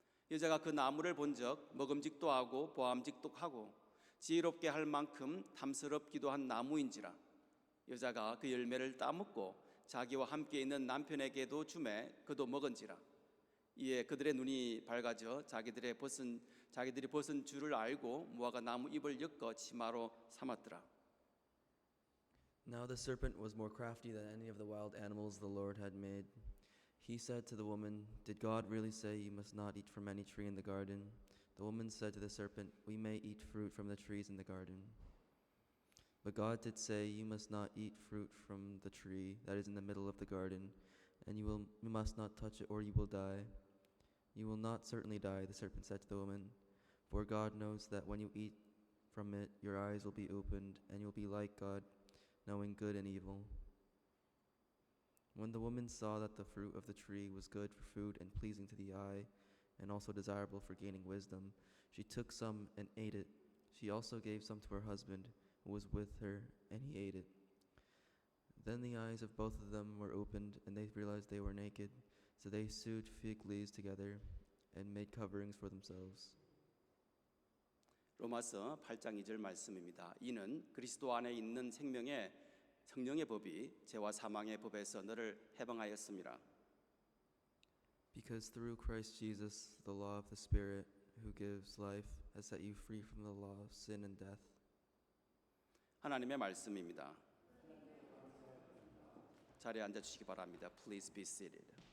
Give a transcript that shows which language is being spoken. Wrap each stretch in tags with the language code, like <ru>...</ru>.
<ko>여자가 그 나무를 본즉 먹음직도 하고 보암직도 하고 지혜롭게 할 만큼 탐스럽기도 한 나무인지라. 여자가 그 열매를 따먹고 자기와 함께 있는 남편에게도 주매 그도 먹은지라. 이에 그들의 눈이 밝아져 자기들이 벗은 줄을 알고 무화과 나무 잎을 엮어 치마로 삼았더라.</ko> <en>Now the serpent was more crafty than any of the wild animals the Lord had made. He said to the woman, "Did God really say you must not eat from any tree in the garden?" The woman said to the serpent, "We may eat fruit from the trees in the garden. But God did say, you must not eat fruit from the tree that is in the middle of the garden, and you must not touch it or you will die." "You will not certainly die," the serpent said to the woman, "for God knows that when you eat from it, your eyes will be opened, and you'll be like God, knowing good and evil." When the woman saw that the fruit of the tree was good for food and pleasing to the eye, and also desirable for gaining wisdom, she took some and ate it. She also gave some to her husband, who was with her, and he ate it. Then the eyes of both of them were opened, and they realized they were naked. So they sewed fig leaves together and made coverings for themselves.</en> <ko>로마서 8장 2절 말씀입니다. 이는 그리스도 안에 있는 생명의 성령의 법이 죄와 사망의 법에서 너를 해방하였습니다.</ko> <en>Because through Christ Jesus, the law of the Spirit, who gives life, has set you free from the law of sin and death.</en> <ko>하나님의 말씀입니다. 자리에 앉아 주시기 바랍니다.</ko> <en>Please be seated.</en>